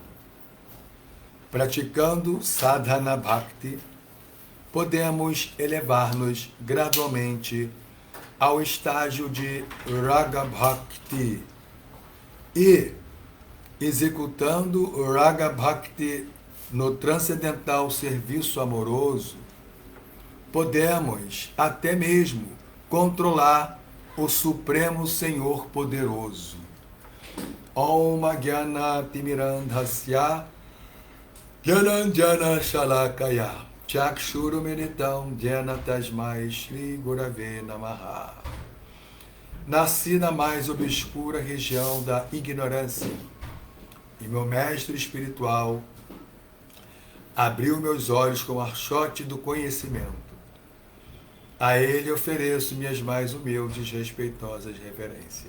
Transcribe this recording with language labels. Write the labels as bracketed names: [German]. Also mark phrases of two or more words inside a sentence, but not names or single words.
[Portuguese] Praticando [Sanskrit] Sadhana Bhakti, [Portuguese] podemos elevar-nos gradualmente ao estágio de [Sanskrit] Raga Bhakti [Portuguese] e, executando o [Sanskrit] Raga Bhakti [Portuguese] no transcendental serviço amoroso, podemos até mesmo controlar o Supremo Senhor Poderoso. [Sanskrit] Om Jnana Timirandhasya Jnanjana Shalakaya Chakshuru Militam Jnana Tasmai Shri Gurave Namaha. [Portuguese] Nasci na mais obscura região da ignorância e meu mestre espiritual abriu meus olhos com o archote do conhecimento. A ele ofereço minhas mais humildes e respeitosas reverências.